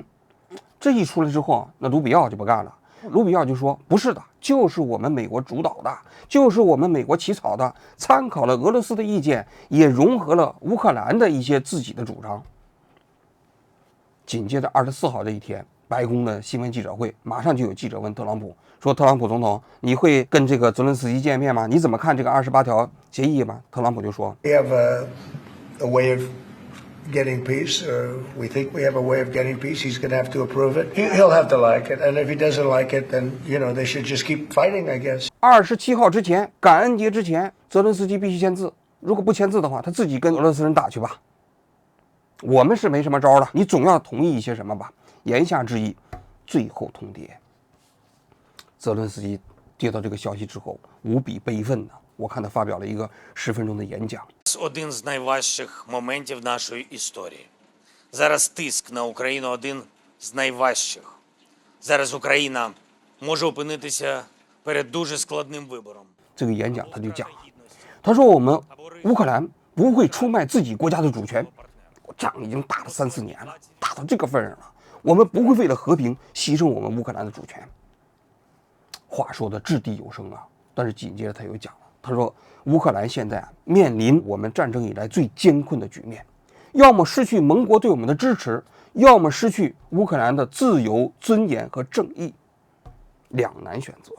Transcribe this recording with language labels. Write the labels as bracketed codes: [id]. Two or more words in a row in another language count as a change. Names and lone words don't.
[zh] 这一出来之后，那卢比奥就不干了。卢比奥就说不是的，就是我们美国主导的，就是我们美国起草的，参考了俄罗斯的意见，也融合了乌克兰的一些自己的主张。紧接着24号这一天，白宫的新闻记者会马上就有记者问特朗普说，特朗普总统，你会跟这个泽伦斯基见面吗？你怎么看这个28条协议吗？特朗普就说 [en] We have a way of getting peace, or we think we have a way of getting peace. He's going to have to approve it. He'll have to like it, and if he doesn't like it, then they should just keep fighting, I guess. [zh] 27 号之前，感恩节之前，泽伦斯基必须签字。如果不签字的话，他自己跟俄罗斯人打去吧。我们是没什么招了，你总要同意一些什么吧。言下之意，最后通牒。泽伦斯基接到这个消息之后，无比悲愤我看他发表了一个10分钟的演讲。 [uk] Один з найважчих моментів нашої історії. Зараз тиск на Україну один з найважчих. Зараз Україна може опинитися перед дуже складним вибором. [zh] 这个演讲他就讲了，他说我们乌克兰不会出卖自己国家的主权，仗已经打了3-4年了，打到这个份上了，我们不会为了和平牺牲我们乌克兰的主权。话说的掷地有声但是紧接着他又讲了，他说乌克兰现在面临我们战争以来最艰困的局面，要么失去盟国对我们的支持，要么失去乌克兰的自由、尊严和正义，两难选择。